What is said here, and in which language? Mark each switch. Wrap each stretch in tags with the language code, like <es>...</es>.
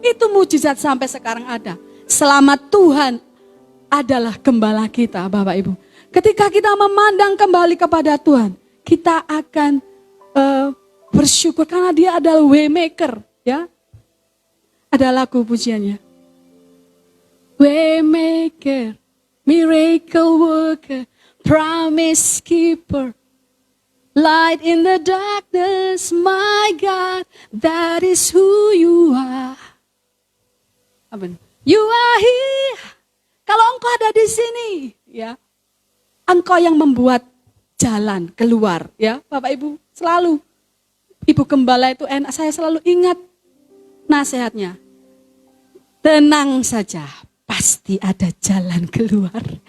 <id>Itu mujizat sampai sekarang ada. Selama Tuhan adalah gembala kita, Bapak Ibu. Ketika kita memandang kembali kepada Tuhan, kita akan bersyukur karena Dia adalah waymaker, ya. Ada lagu pujiannya.</id> <en>Waymaker, miracle worker, promise keeper, light in the darkness, my God, that is who you are.</en> <id>Apa?</id> <en>You are here.</en> <id>Kalau Engkau ada di sini, ya, Engkau yang membuat jalan keluar, ya, Bapak Ibu. Selalu Ibu Gembala itu enak, saya selalu ingat nasihatnya. Tenang saja, pasti ada jalan keluar.</id>